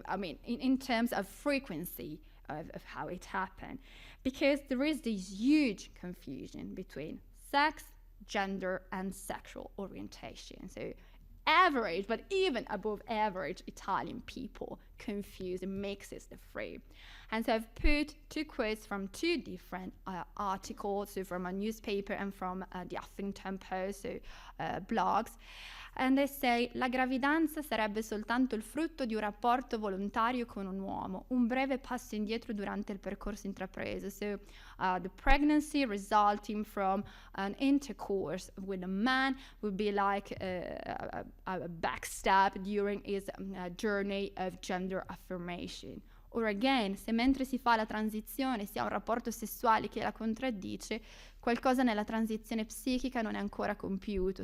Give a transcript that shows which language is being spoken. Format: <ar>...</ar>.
<en>I mean, in terms of frequency of how it happened, because there is this huge confusion between sex, gender, and sexual orientation. So average, but even above average Italian people confuse and mixes the three. And so I've put two quotes from two different articles, so from a newspaper and from the Huffington Post, so blogs. And they say,</en> <it>la gravidanza sarebbe soltanto il frutto di un rapporto volontario con un uomo, un breve passo indietro durante il percorso intrapreso.</it> <en>So the pregnancy resulting from an intercourse with a man would be like a backstep during his journey of gender affirmation. Or again,</en> <it>se mentre si fa la transizione si ha un rapporto sessuale che la contraddice, qualcosa nella transizione psichica non è ancora compiuto.</it>